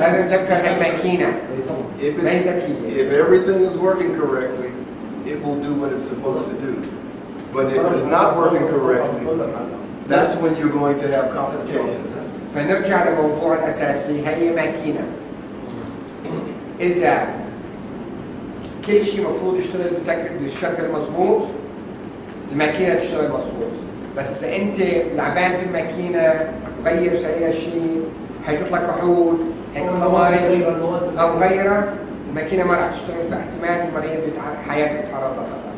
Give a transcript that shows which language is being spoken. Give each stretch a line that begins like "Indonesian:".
Arabic: لازم تذكر هالماكينة ما هي ذكية.
English: If everything is working correctly, it will do what it's supposed to do. But if it's not working correctly, that's when you're going to have complications.
Arabic: فنرجع لموضوع الأساسي، هي ماكينة. إذا كل شيء مفروض يشتغل بشكل مضبوط، الماكينة تشتغل مضبوط. بس إذا أنت لعبان في الماكينة غير وسوي شيء، هيتطلع كحول، هيتطلع مي أو غيره، الماكينة ما راح تشتغل، فاحتمال المريض حياته تتعرض لخطر.